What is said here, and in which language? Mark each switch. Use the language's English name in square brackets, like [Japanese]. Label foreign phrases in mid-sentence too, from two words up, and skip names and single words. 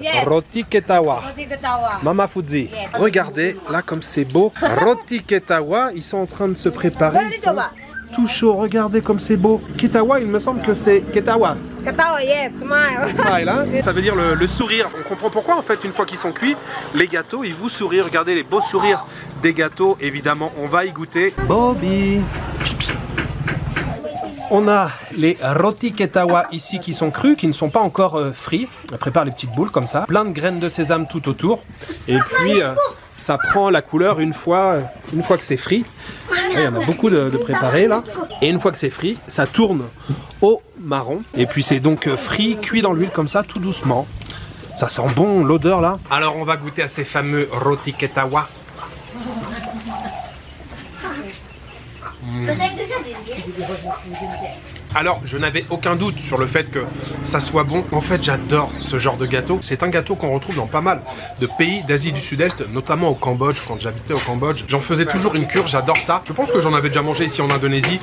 [English] Yes. [Indonesian] Roti Ketawa. Roti ketawa. Mama Fudzi. [English] Yes. [French] Regardez, là comme c'est beau. Roti Ketawa, ils sont en train de se préparer. Ils sont tout chauds, regardez comme c'est beau. Ketawa, il me semble que c'est Ketawa. Ketawa, [English] yes, smile. Smile, [French] hein. Ça veut dire le sourire. On comprend pourquoi en fait, une fois qu'ils sont cuits, les gâteaux, ils vous sourient. Regardez les beaux sourires des gâteaux. Évidemment, on va y goûter. Bobby. On a les roti ketawa ici qui sont crus, qui ne sont pas encore frits. On prépare les petites boules comme ça. Plein de graines de sésame tout autour. Et puis ça prend la couleur une fois que c'est frit. Il y en a beaucoup de préparés là. Et une fois que c'est frit, ça tourne au marron. Et puis c'est donc frit, cuit dans l'huile comme ça, tout doucement. Ça sent bon l'odeur là. Alors on va goûter à ces fameux roti ketawa. Alors, je n'avais aucun doute sur le fait que ça soit bon. En fait, j'adore ce genre de gâteau. C'est un gâteau qu'on retrouve dans pas mal de pays d'Asie du Sud-Est, notamment au Cambodge. Quand j'habitais au Cambodge, j'en faisais toujours une cure, j'adore ça. Je pense que j'en avais déjà mangé ici en Indonésie.